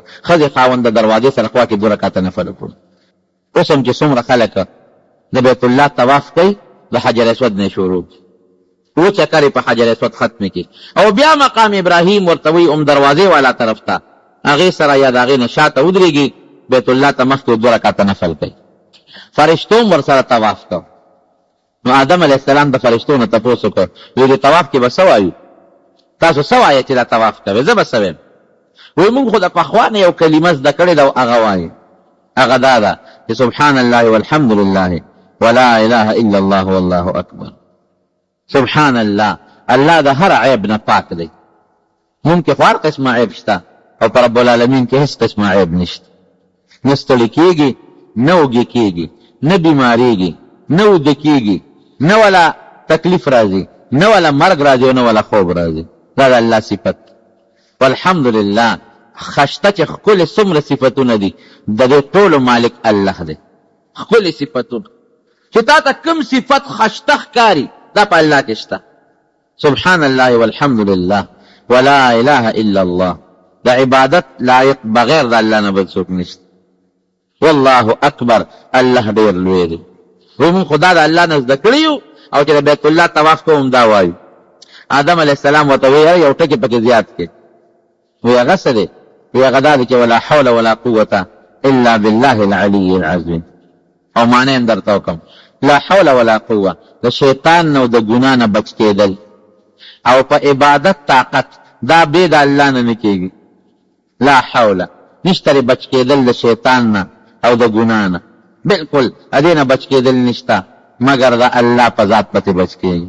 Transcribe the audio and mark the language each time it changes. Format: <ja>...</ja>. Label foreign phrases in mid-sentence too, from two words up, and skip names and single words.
<ps>ښځې خاوند د دروازې سره خوا کې 2 رکعته نفل وکړو. اوس هم چې څومره خلک د بیت الله طواف کوي د حجر اسود نه شروع اوه چکر یې په حجر اسود ختم کړي، او بیا مقام ابراهیم ورته وایي دروازې والا طرف ته هغې سره یا د هغې نه شاته ودرېږي، بیت الله ته مخکې 2 رکعته نفل کوي. فرشتو هم ورسره طواف کو. نو آدم</ps> <ar>علیه السلام</ar> <ps>د فرشتو نه تپوس وکړ، وایي د طواف کې به څه وایو؟ تاسو څه وایئ چې دا طواف کوئ؟ زه به څه وایم؟ وایي موږ خو د پخوا نه یو کلمه زده کړې ده او هغه وایي، هغه دا ده چې</ps> <ar>سبحان الله والحمد لله ولا اله الا الله والله اکبر. سبحان الله،</ar> <ps>الله د هر عیب نه پاک دی. مونږ کې خو هر قسمه عیب شته او په</ps> <ar>رب العالمین</ar> <ps>کې هیڅ قسمه عیب نشته. نه ستړي کېږي، نه وږي کېږي، نه بیماریږي، نه وده کېږي، نه ولا تکلیف راځي، نه ولا مرګ راځي او نه ولا خوب راځي. دا د الله صفت. والحمدلله خشته چې ښکلې څومره صفتونه دي د دې ټولو مالک الله دی. ښکلې صفتونه چې تا ته کوم صفت خشته ښکاري دا په الله کې شته.</ps> <ar>سبحان الله والحمد لله ولا اله الا الله.</ar> <ps>د عبادت لایق بغیر د الله نه بل څوک نشته.</ps> <ar>والله اکبر،</ar> <ps>الله ډېر لوی دی. موږ خدا د الله نه زده کړي یو او چې د بیت الله طواف کوو دا وایو. آدم</ps> <ar>علیه السلام</ar> <ps>ورته وایي یو ټکي پکې زیات کړي. وایي هغه څه دی؟ وایي هغه دا دی چې</ps> <ar>ولا حول ولا قوة الا بالله العلي العظیم.</ar> <ps>او معنی هم درته وکړم،</ps> <ar>لا حول ولا قوه</ar> <ps>د شیطان نه او د ګناه نه بچ کېدل او په عبادت طاقت دا بې د الله نه نه کېږي.</ps> <ar>لا حول</ar> <ps>نشته بچ کېدل د شیطان نه او د ګناه نه، بلکل ادې نه بچ کېدل نشته مګر د الله په ذات پسې بچ کېږي.</ps>